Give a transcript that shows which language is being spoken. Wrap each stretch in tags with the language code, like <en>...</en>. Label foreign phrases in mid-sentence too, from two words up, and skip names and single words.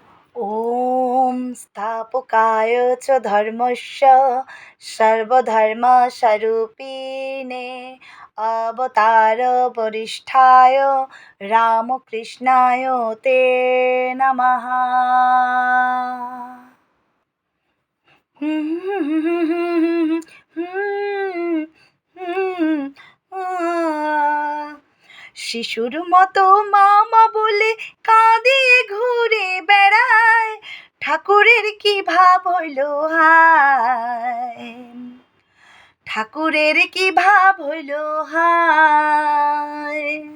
<sa>ॐ स्थापकाय च धर्मस्य सर्वधर्मस्वरूपिणे अवतारवरिष्ठाय रामकृष्णाय ते नमः।</sa> <bn>শিশুর মতো মামা বলে কাঁদিয়ে ঘুরে বেড়ায়, ঠাকুরের কি ভাব হইল হায়, ঠাকুরের কি ভাব হইল হায়।</bn>